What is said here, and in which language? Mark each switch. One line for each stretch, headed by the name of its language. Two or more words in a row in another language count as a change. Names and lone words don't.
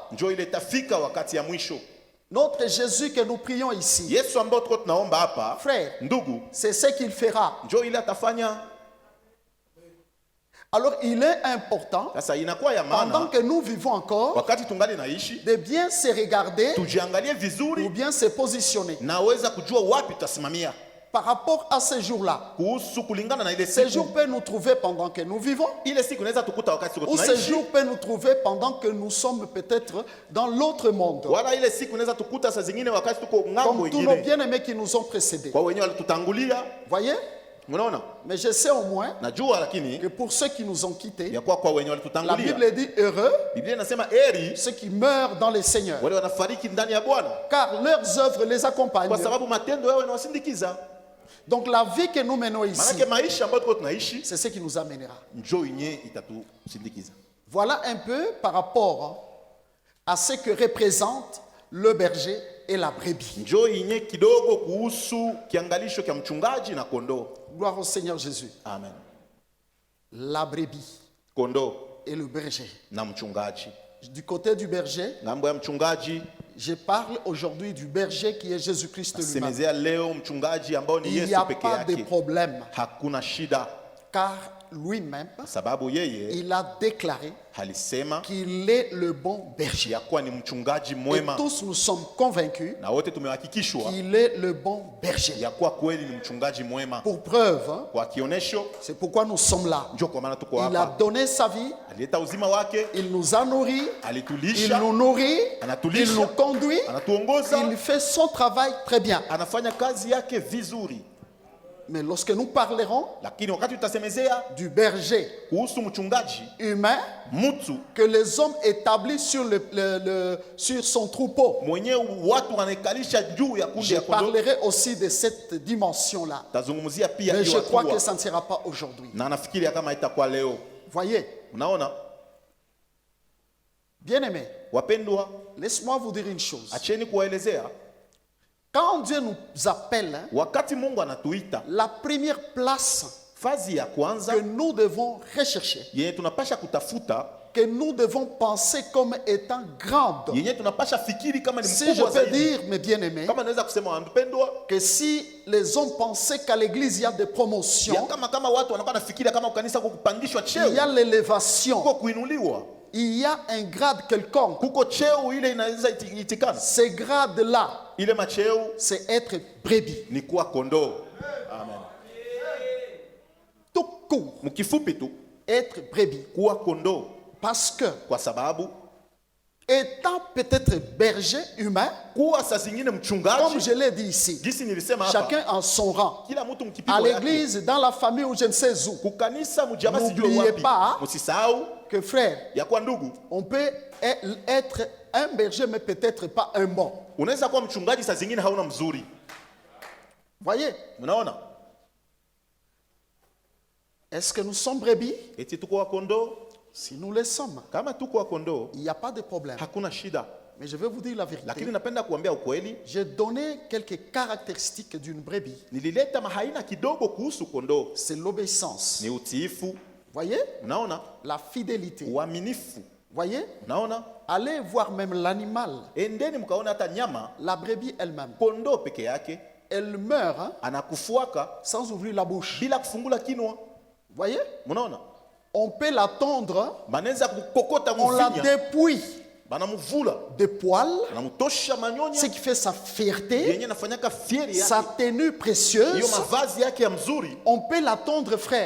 Swahili: Njoo ile tafika wakati ya mwisho.
French: Notre Jésus que nous prions ici,
Swahili: Yesu ambao tuko tunaomba hapa,
French: frère,
Swahili: ndugu,
French: c'est ce qu'il fera.
Swahili: njoo ile atafanya.
French: Alors il est important,
Swahili: Sasa inakuwa ya
French: pendant
Swahili: maana
French: que nous vivons encore,
Swahili: wakati tungali naishi
French: de bien se regarder
Swahili: tujiangalie
French: ou
Swahili: vizuri,
French: bien se positionner
Swahili: naweza kujua wapi tutasimamia
French: par rapport à ce jour-là.
Swahili: kuhusu kulingana na ile
French: Ce jour
Swahili: siku.
French: peut nous trouver pendant que nous vivons,
Swahili: Ile siku inaweza tukuta wakati tuko
French: ou ce
Swahili: tunaishi,
French: jour peut nous trouver pendant que nous sommes peut-être dans l'autre monde,
Swahili: wala ile siku inaweza tukuta saa zingine wakati tuko ngambo
French: comme tous nos
Swahili: ingine,
French: bien-aimés qui nous ont précédés.
Swahili: kwa wenyewe walitutangulia.
French: Voyez?
Swahili: Unaona,
French: Mais je sais au moins
Swahili: najua lakini
French: que pour ceux qui nous ont quittés,
Swahili: ya kwa wenyewe
French: la
Swahili: walitutangulia,
French: Bible dit heureux
Swahili: Biblia inasema heri
French: ceux qui meurent dans le Seigneur,
Swahili: wale wanafariki ndani ya Bwana,
French: car leurs œuvres les accompagnent.
Swahili: kwa sababu matendo yao yanawasindikiza.
French: Donc la vie que nous menons ici,
Swahili: Maanake maisha ambayo tuko tunaishi
French: c'est ce qui nous amènera.
Swahili: njoo yenyewe itatusindikiza.
French: Voilà un peu par rapport à ce que représente le berger et la brebis.
Swahili: Njoo yenyewe kidogo kuhusu kiangalisho cha mchungaji na kondoo.
French: Gloire au Seigneur Jésus. Amen. La brebis
Swahili: Kondoo
French: et le berger.
Swahili: na mchungaji.
French: Du côté du berger,
Swahili: Ngambo ya mchungaji,
French: je parle aujourd'hui du berger qui est Jésus-Christ lui-même.
Swahili: semezea leo mchungaji ambao ni
French: Il n'y
Swahili: Yesu
French: a
Swahili: peke
French: pas de
Swahili: yake.
French: problème,
Swahili: Hakuna shida,
French: car lui-même,
Swahili: sababu yeye
French: il a déclaré
Swahili: alisema
French: qu'il est le bon berger.
Swahili: ya kuwa ni mchungaji
French: Et
Swahili: mwema,
French: tous nous sommes convaincus
Swahili: na wote tumehakikishwa
French: qu'il est le bon berger.
Swahili: ya kuwa kweli ni mchungaji mwema.
French: Pour preuve, hein,
Swahili: Kwa kionesho,
French: c'est pourquoi nous sommes là.
Swahili: njoo kwa maana tuko
French: Il a
Swahili: hapa.
French: donné sa vie,
Swahili: Alileta uzima wake,
French: il nous a nourris, il
Swahili: alitulisha,
French: nous nourrit,
Swahili: anatulisha,
French: il nous conduit,
Swahili: anatuongoza,
French: il fait son travail très bien.
Swahili: anafanya kazi yake vizuri.
French: Mais lorsque nous parlerons
Swahili: Lakini wakati tutasemezea
French: du berger
Swahili: kuhusu mchungaji
French: humain
Swahili: mtu
French: que les hommes établissent sur son troupeau,
Swahili: mwenyewe watu wanaikalisha juu ya kundi
French: je
Swahili: ya kondoo,
French: parlerai aussi de cette dimension-là.
Swahili: tazungumzia pia
French: Mais
Swahili: hiyo
French: je crois que
Swahili: hatua,
French: ça ne sera pas aujourd'hui.
Swahili: na nafikiria kama itakuwa leo.
French: Voyez,
Swahili: Unaona
French: bien-aimés,
Swahili: wapendwa,
French: laisse-moi vous dire une chose.
Swahili: acheni kuwaelezea.
French: Quand Dieu nous appelle, hein,
Swahili: Wakati Mungu anatuita,
French: la première place
Swahili: fazi ya kwanza
French: que nous devons rechercher,
Swahili: yenye tunapasha kutafuta,
French: que nous devons penser comme étant grande.
Swahili: yenye tunapasha fikiri kama ni
French: Si je
Swahili: mkubwa
French: peux
Swahili: zaidi.
French: dire, mes bien-aimés,
Swahili: Kama naweza kusema wapendwa,
French: que si les hommes pensaient qu'à l'église il y a des
Swahili: ya
French: promotions,
Swahili: kama watu wanakuwa nafikiria kama kanisa kuko kupandishwa
French: il y a
Swahili: cheo,
French: l'élévation,
Swahili: kuko kuinuliwa,
French: il y a un grade quelconque.
Swahili: kuko cheo ile inaweza itikana.
French: Ce grade-là,
Swahili: Ile macheo
French: c'est être brebis.
Swahili: ni kuwa kondoo. Amen.
French: Tout court,
Swahili: Mkifupi tu,
French: être brebis.
Swahili: kuwa kondoo,
French: Parce que,
Swahili: kwa sababu
French: étant peut-être berger humain,
Swahili: kuwa saa zingine
French: comme
Swahili: mchungaji,
French: je l'ai dit ici,
Swahili: gisi nilisema hapa,
French: chacun en son rang,
Swahili: kila mtu
French: à
Swahili: mkipigo yake,
French: l'église, dans la famille ou je ne sais où,
Swahili: kukanisa mjamaa sijue
French: N'oubliez
Swahili: wapi,
French: pas
Swahili: msisahau
French: que frère,
Swahili: ya kwa ndugu,
French: on peut être un berger, mais peut-être pas un bon.
Swahili: unaweza kuwa mchungaji saa zingine hauna mzuri.
French: Voyez,
Swahili: Unaona,
French: est-ce que nous sommes brebis?
Swahili: eti tuko wa kondoo.
French: Si nous le sommes,
Swahili: Kama tuko wa kondoo,
French: il n'y a pas de problème.
Swahili: hakuna shida,
French: Mais je vais vous dire la vérité.
Swahili: lakini napenda kuambia ukweli.
French: J'ai donné quelques caractéristiques d'une brebis.
Swahili: Nilileta mahaina kidogo kuhusu kondoo.
French: C'est l'obéissance.
Swahili: Ni utiifu,
French: Voyez,
Swahili: unaona,
French: la fidélité.
Swahili: uaminifu,
French: Voyez,
Swahili: unaona.
French: allez voir même l'animal,
Swahili: Endeni mkaona hata nyama,
French: la brebis elle-même.
Swahili: kondoo peke yake
French: Elle meurt hein,
Swahili: anakufuaka
French: sans ouvrir la bouche.
Swahili: bila kufungula kinwa.
French: Voyez,
Swahili: Unaona,
French: on peut la tondre,
Swahili: banaweza kukokota
French: on la
Swahili: mufinya,
French: dépouille
Swahili: banamuvula,
French: de poils,
Swahili: banamutosha
French: ce
Swahili: manyonya
French: qui fait sa fierté,
Swahili: yenye nafanyaka fieri
French: sa
Swahili: yake,
French: tenue
Swahili: hiyo
French: précieuse.
Swahili: mavazi yake ya mzuri,
French: On peut la tondre, frère,